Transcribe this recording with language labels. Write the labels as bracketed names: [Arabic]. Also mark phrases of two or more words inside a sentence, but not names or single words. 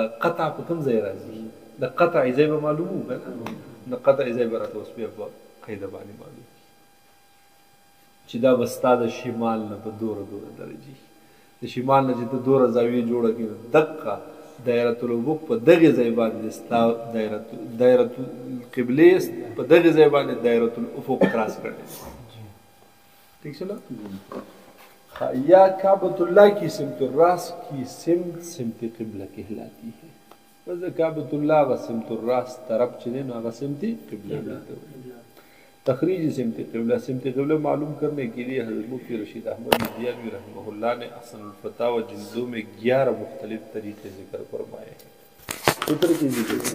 [Pashto] قطع په کوم ځای راځي د قطع ځای به معلوم وو که نه د قطع ځای به راته اوس بیا په قاعده باندې معلوم چې دا به ستا د شمال نه په دوره درجې د شمال نه چې ته دوره زاویې جوړه کړي دقه دایره الافق په دغې ځای باندې ستا دایره القبلې په دغې ځای باندې دایره الافق کراس کړی ٹھیک شو یا کعبۃ [Urdu] اللہ کی سمت الراس کی سمت قبلہ کہلاتی ہے بس کعبۃ اللہ کا سمت الراس طرف چلے نو آگا سمت قبلہ تخریج سمت قبلہ معلوم کرنے کے لیے حضرت مفتی رشید احمد دیانوی رحمہ اللہ نے احسن الفتاوی جلدوں میں 11 مختلف طریقے ذکر فرمائے ہیں ستر کی ذکر